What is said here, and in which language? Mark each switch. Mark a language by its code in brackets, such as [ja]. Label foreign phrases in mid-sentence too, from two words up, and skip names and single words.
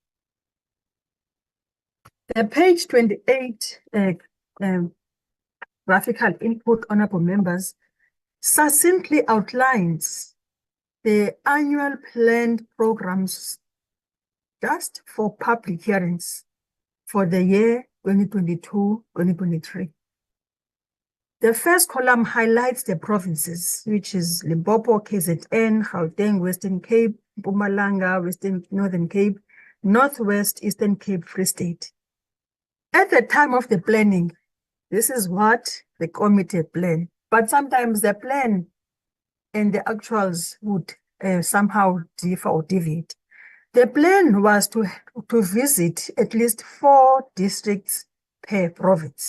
[en] the page 28 graphical input, honorable members, succinctly outlines the annual planned programs just for public hearings for the year 2022-2023. The first column highlights the provinces, which is Limpopo, KZN, Gauteng, Western Cape, Mpumalanga, Northern Cape, Northwest, Eastern Cape, Free State. At the time of the planning, this is what the committee planned. But sometimes the plan and the actuals would somehow differ or deviate. The plan was to visit at least 4 districts per province.